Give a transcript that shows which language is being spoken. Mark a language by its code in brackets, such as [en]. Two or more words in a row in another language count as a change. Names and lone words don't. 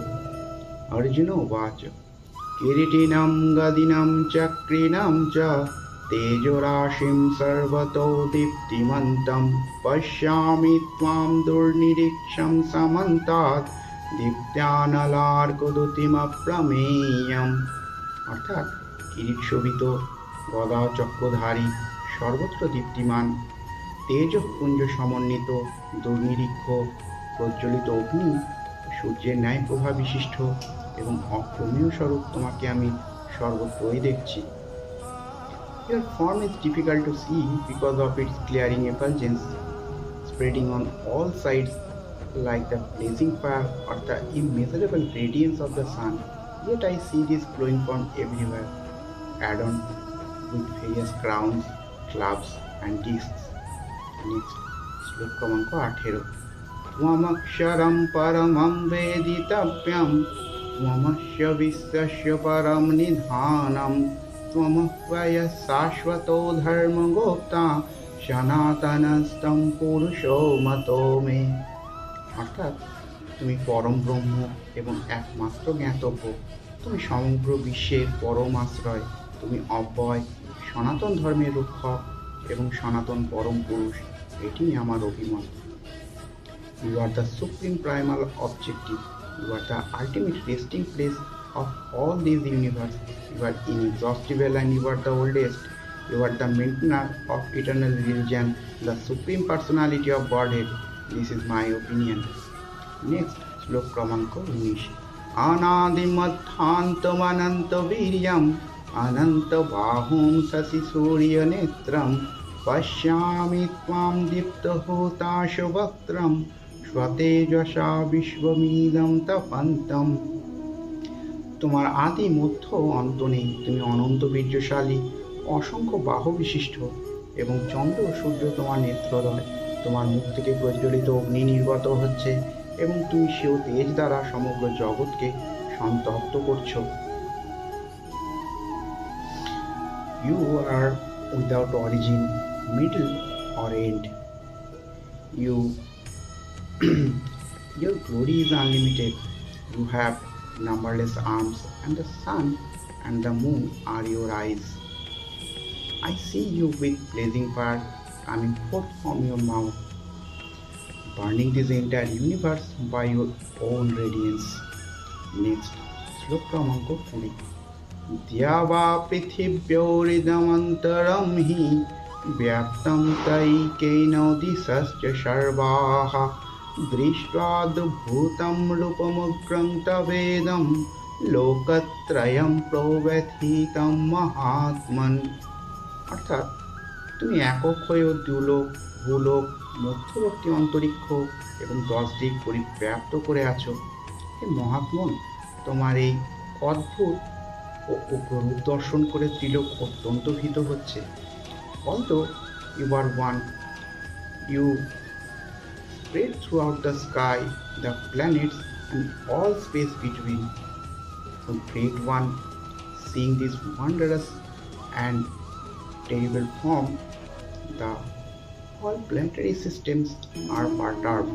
[sa] अर्जुन उवाच किरीटिनं गदिनं चक्रिणं च तेजोराशिं सर्वतो दीप्तिमन्तं पश्यामि त्वां दुर्निरीक्षं समन्तात् दीप्त्यानलार्कद्युतिमप्रमेयम्। [bn] অর্থাৎ কিরিট শোভিত গদা চক্রধারী সর্বত্র দীপ্তিমান তেজপুঞ্জ সমন্বিত দুর্নিরীক্ষ প্রজ্বলিত অগ্নি সূর্যের ন্যায় প্রভা বিশিষ্ট এবং অপ্রমেয় স্বরূপ তোমাকে আমি সর্বত্রই দেখছি। [en] Your form is difficult to see because of its glaring effulgence spreading on all sides like the blazing fire or the immeasurable radiance of the sun. Yet I see this flowing from everywhere, adorned with various crowns, clubs and discs. Next, [bn] শ্লোক ক্রমাঙ্ক 18। [sa] त्वमक्षरं परमं वेदितव्यं त्वमस्य विश्वस्य परं निधानं त्वमव्ययः शाश्वतो धर्मगोप्ता সনাতনস্তম পুরুষো মতো মে। [bn] অর্থাৎ তুমি পরম ব্রহ্ম এবং একমাত্র জ্ঞাতব্য। তুমি সমগ্র বিশ্বের পরম আশ্রয়। তুমি অব্যয় সনাতন ধর্মের রক্ষক এবং সনাতন পরম পুরুষ। এটি আমার অভিমত। [en] You are the supreme primal objective. You are the ultimate resting place of all this universe. You are inexhaustible and you are the oldest. You are the maintainer of eternal religion, the supreme personality of Godhead. This is my opinion. Next, [bn] শ্লোক ক্রমাঙ্ক 19। [sa] अनादिमध्यान्तमनन्तवीर्यम् अनन्तबाहुं शशिसूर्यनेत्रं पश्यामि त्वां दीप्तहुताशवक्त्रं स्वतेजसा বিশ্বমিদং তপন্তম। [bn] তোমার আদি মধ্য অন্ত নেই। তুমি অনন্ত বীর্যশালী, অসংখ্য বাহু বিশিষ্ট এবং চন্দ্র ও সূর্য তোমার নেত্রদ্বয়। তোমার মুখ থেকে প্রজ্বলিত অগ্নি নির্গত হচ্ছে এবং তুমি সেও তেজ দ্বারা সমগ্র জগৎকে সন্তপ্ত করছো। [en] You are without origin, middle or end. Your glory is unlimited. You have numberless arms, and the sun and the moon are your eyes. I see you with blazing fire coming forth from your mouth, burning this entire universe by your own radiance. Next, [sa] শ্লোক क्रमांक 20। द्यावा पृथिव्योरिदमन्तरं हि व्याप्तं तैकेन दिशश्च सर्वाः दृष्ट्वाद्भुतं रूपमुग्रं तवेदं লোকত্রয়ম প্রব্যথিতম মহাত্মন। [bn] অর্থাৎ তুমি একক হয়েও দুলোক ভূলোক মধ্যবর্তী অন্তরিক্ষ এবং 10 দিক পরিব্যাপ্ত করে আছো। হে মহাত্মন, তোমার এই অদ্ভুত ও উগ্ররূপ দর্শন করে ত্রিলোক অত্যন্ত ভীত হচ্ছে। [en] Although you are one, you spread throughout the sky, the planets and all space between. O great one, seeing this wondrous and terrible form, the all planetary systems are perturbed.